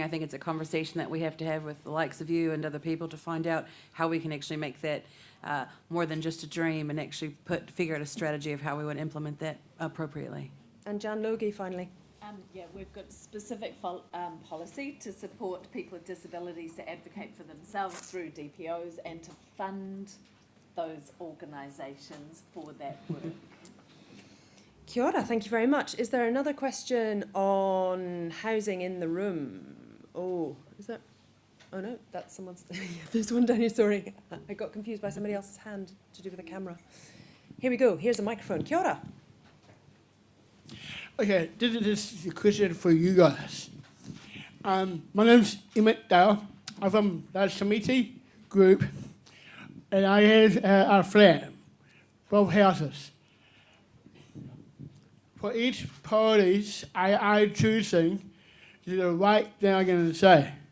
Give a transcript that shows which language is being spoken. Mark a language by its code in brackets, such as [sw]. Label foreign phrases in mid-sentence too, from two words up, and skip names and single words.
[en] I think it's a conversation that we have to have with the likes of you and other people to find out how we can actually make that more than just a dream and actually figure out a strategy of how we would implement that appropriately. And Jan Logie, finally. Yeah, we've got specific policy to support people with disabilities to advocate for themselves through DPOs and to fund those organisations for that work. [mi] Kia ora, [en] thank you very much. Is there another question on housing in the room? Oh, is there? Oh no, that's someone's. There's one down here, sorry. I got confused by somebody else's hand to do with the camera. Here we go, here's a microphone. [mi] Kia ora. [en] Okay, this is a question for you guys. My name's Emmett Dale. I'm from that committee group, and I have a flat, both houses. For each parties, I choosing the right thing I'm going to say.